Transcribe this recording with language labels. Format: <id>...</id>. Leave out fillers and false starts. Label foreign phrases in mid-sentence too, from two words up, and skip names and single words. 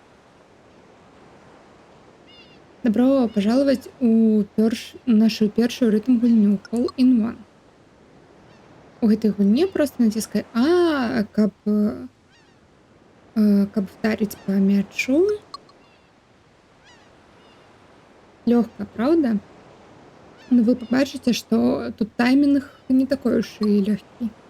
<ru>Добро пожаловать</ru> <be>у нашу першую рытм гульню Hole in One. У гэтай гульні просто націскай А, каб</be> <ru>вдарить по мячу.</ru> <be>Лёгка,</be> <ru>правда? Но вы побачите, что тут тайминг не такой уж и легкий.</ru>